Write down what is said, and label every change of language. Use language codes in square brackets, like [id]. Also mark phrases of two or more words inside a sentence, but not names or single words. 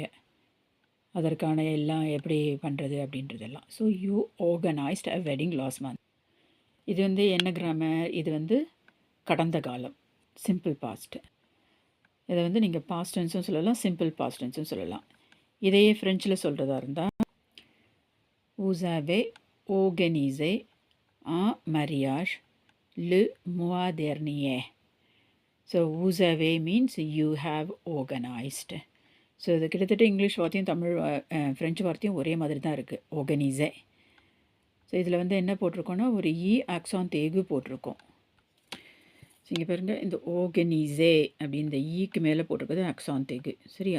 [ta] அதற்கான எல்லாம் எப்படி பண்ணுறது அப்படின்றதெல்லாம். [en] So you organised a wedding last month. [ta] இது என்ன கிராமர்? இது கடந்த காலம், [en] simple past. [ta] இதை நீங்கள் [en] past tense [ta] சொல்லலாம், [en] simple past tense [ta] சொல்லலாம். இதையே ஃப்ரெஞ்சில் சொல்கிறதா இருந்தால் [fr] vous avez organisé un mariage le mois dernier. [en] So [fr] vous avez [en] means you have organized. [ta] ஸோ இது கிட்டத்தட்ட இங்கிலீஷ் வார்த்தையும் தமிழ் ஃப்ரெஞ்சு வார்த்தையும் ஒரே மாதிரி தான் இருக்குது, ஆர்கனைஸே. ஸோ இதில் என்ன போட்டிருக்கோன்னா ஒரு [fr] accent aigu [ta] போட்டிருக்கோம். ஸோ இங்கே பாருங்கள், இந்த ஆர்கனைஸே அப்படி இந்த ஈக்கு மேலே போட்டிருக்கிறது [fr] accent aigu, [ta] சரியா?